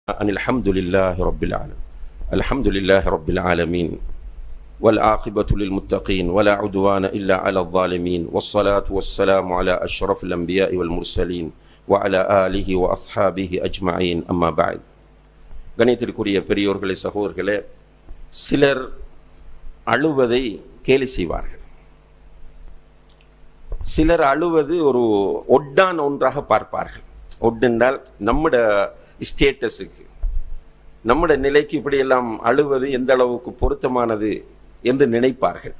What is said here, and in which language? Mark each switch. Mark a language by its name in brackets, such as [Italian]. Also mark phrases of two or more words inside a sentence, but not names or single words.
[Arabic] الحمد لله رب العالمين الحمد لله رب العالمين والعاقبة للمتقين ولا عدوان إلا على الظالمين والصلاة والسلام على أشرف الأنبياء والمرسلين وعلى آله وأصحابه أجمعين أما بعد [Tamil] கணித்திற்குரிய பெரியோர்களே சகோதரர்களே, சிலர் அழுவதை கேலி செய்வார்கள். சிலர் அழுவது ஒரு ஒட்டான ஒன்றாக பார்ப்பார்கள். ஒட்டென்றால் நம்முடைய ஸ்டேட்டஸுக்கு, நம்முடைய நிலைக்கு இப்படியெல்லாம் அழுவது எந்த அளவுக்கு பொருத்தமானது என்று நினைப்பார்கள்.